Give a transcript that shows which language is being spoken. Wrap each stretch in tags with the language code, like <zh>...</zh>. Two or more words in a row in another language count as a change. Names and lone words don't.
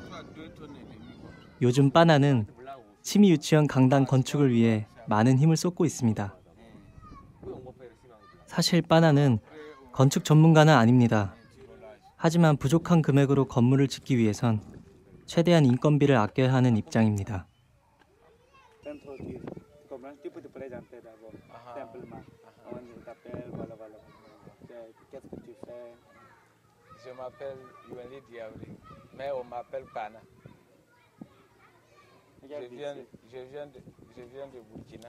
<ko>요즘 빠나는 치미 유치원 강당 건축을 위해 많은 힘을 쏟고 있습니다. 사실 빠나는 건축 전문가는 아닙니다. 하지만 부족한 금액으로 건물을 짓기 위해선 최대한 인건비를 아껴야 하는 입장입니다.</ko> <fr>Je m'appelle Yuenli Diabré, mais on m'appelle Pana. Je viens de Burkina.</fr>